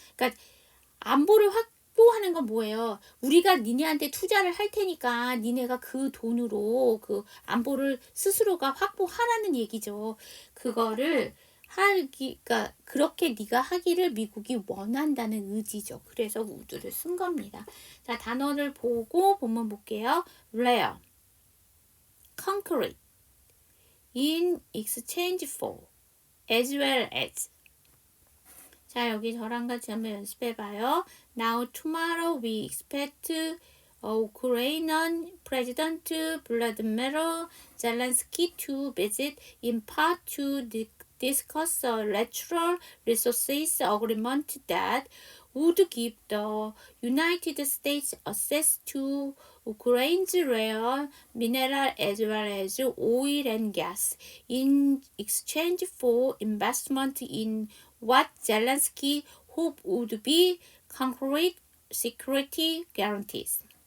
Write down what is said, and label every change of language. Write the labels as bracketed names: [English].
[Korean] 그러니까 안보를 확보하는 건 뭐예요? 우리가 니네한테 투자를 할 테니까 니네가 그 돈으로 그 안보를 스스로가 확보하라는 얘기죠. 그거를 그러니까 그렇게 네가 하기를 미국이 원한다는 의지죠. 그래서 우드를 쓴 겁니다. 자, 단어를 보고 본문 볼게요. [English] rare, concrete, in exchange for, as well as. [Korean] 자, 여기 저랑 같이 한번 연습해봐요. [English] Now, tomorrow we expect Ukrainian President Vladimir Zelensky to visit in part to discuss a natural resources agreement that would give the United States access to Ukraine's rare mineral as well as oil and gas in exchange for investment in what Zelensky hoped would be concrete security guarantees.